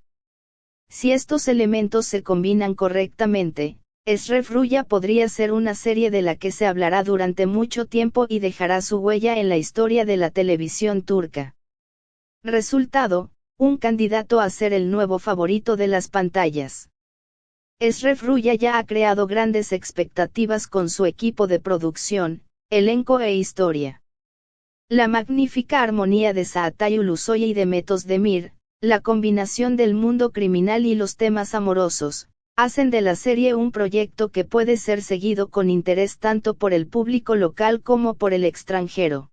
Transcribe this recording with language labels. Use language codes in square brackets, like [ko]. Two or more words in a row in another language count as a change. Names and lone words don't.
[es] Si estos elementos se combinan correctamente, Eşref Rüya podría ser una serie de la que se hablará durante mucho tiempo y dejará su huella en la historia de la televisión turca. Resultado, un candidato a ser el nuevo favorito de las pantallas. Eşref Rüya ya ha creado grandes expectativas con su equipo de producción, elenco e historia. La magnífica armonía de Çağatay Ulusoy y Demet Özdemir, la combinación del mundo criminal y los temas amorosos, hacen de la serie un proyecto que puede ser seguido con interés tanto por el público local como por el extranjero.